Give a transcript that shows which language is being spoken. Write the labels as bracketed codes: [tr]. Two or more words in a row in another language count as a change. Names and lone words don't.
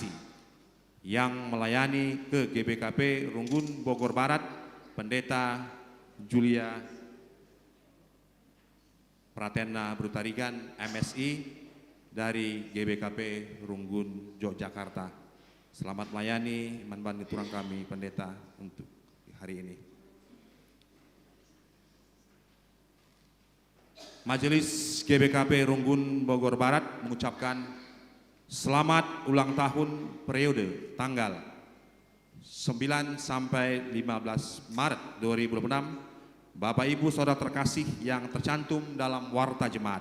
[id] Yang melayani ke GBKP Runggun Bogor Barat, Pendeta Julia Pratena Brutarigan MSI dari GBKP Runggun Yogyakarta. Selamat melayani, [btx] manban turang kami [id] pendeta untuk hari ini. Majelis GBKP Runggun Bogor Barat mengucapkan selamat ulang tahun periode tanggal 9 sampai 15 Maret 2026 Bapak Ibu Saudara terkasih yang tercantum dalam warta jemaat.